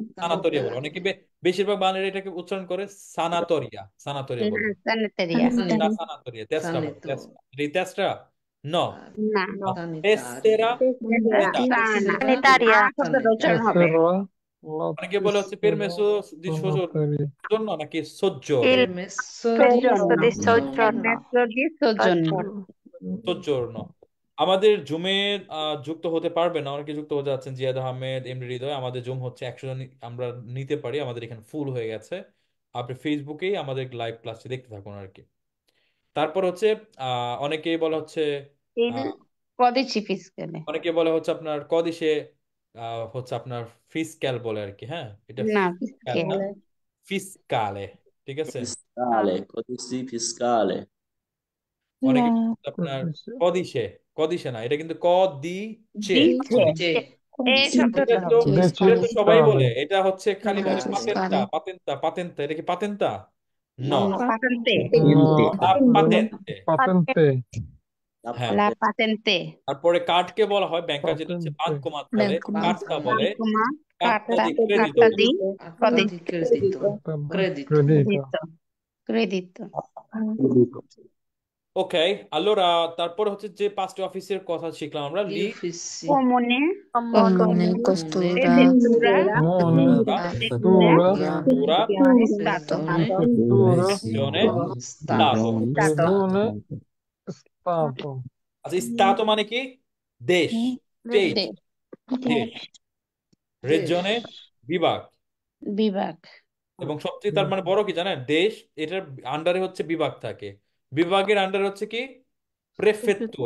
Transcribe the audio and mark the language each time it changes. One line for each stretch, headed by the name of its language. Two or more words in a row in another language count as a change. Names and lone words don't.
Bangla: সানাতোরিয়া বলে অনেকে, বেশিরভাগ বাঙালিরা এটাকে উচ্চারণ করে সানাতোরিয়া, সানাতোরিয়া বলে,
Italian: sanitaria
Bangla: না সানাতোরিয়া, তেসরা বলে, সানিতো তেসরা, এই তেসরা ন না তেসেরা sanitaria শব্দটা উচ্চারণ হবে
Italian: tessera,
Bangla: অনেকে বলে হচ্ছে
Italian: permesso di sanatoria,
Bangla: সৌজন্য নাকি সহ্য,
Italian: permesso di soggiorno
Bangla: সৌজন্য। আমাদের জুমে যুক্ত হতে পারবে না, অনেকে যুক্ত হতে যাচ্ছেন, জিয়াদ আহমেদ, এমডি হৃদয়। আমাদের জুম হচ্ছে 100 জন আমরা নিতে পারি, আমাদের এখানে ফুল হয়ে গেছে। আপনি ফেসবুকেই আমাদের লাইভ ক্লাসটি দেখতে থাকুন আর কি। তারপর হচ্ছে অনেকেই বলা হচ্ছে
Italian: il codice fiscale
Bangla: অনেকে বলে হচ্ছে আপনার কদিশে হচ্ছে আপনার ফিসক্যাল বলে আর কি। হ্যাঁ, এটা না ফিসক্যাল না, ফিসকালে, ঠিক আছে?
Italian: codice fiscale,
Bangla: অনেকে আপনার কদিশে, কদিশে না, এটা কিন্তু কদিচে। যে এই শব্দটা এটা তো এটা তো সবাই বলে, এটা হচ্ছে খালি বলে
Italian: Fiscale.
Bangla: পাতেন্তা, পাতেন্তা, পাতেন্তা। এটা কি পাতেন্তা? ন
Italian: patente
Bangla: পাতেন্তে।
Italian: patente,
Bangla: হ্যাঁ,
Italian: la patente
Bangla: তারপরে কার্ডকে বলা হয় ব্যাংকার, যেটা হচ্ছে
Italian: patente,
Bangla: বাঙ্কোমাত বলে,
Italian: Bancomat.
Bangla: কার্তা বলে,
Italian: bancomat Carta, credito. carta di Carta di credito. Credito. credito. Credito.
Bangla: ওকে, allora তারপরে হচ্ছে যে পাঁচটি অফিসের কথা শিখলাম আমরা
Italian: Gli uffici. Comune, Comune, costura, prefettura, Questura, ora Stato. regione, Stato। Stato. regione, Stato,
Bangla: আচ্ছা, স্টাতো মানে কি? দেশ, স্টেট, De- দেশ। রেজিয়নে বিভাগ, বিভাগ। এবং সবচেয়ে তার মানে বড় কি জানেন? দেশ, এটার আন্ডারে হচ্ছে বিভাগ থাকে। বিভাগের আন্ডারে হচ্ছে কি? প্রেফেক্তুরা,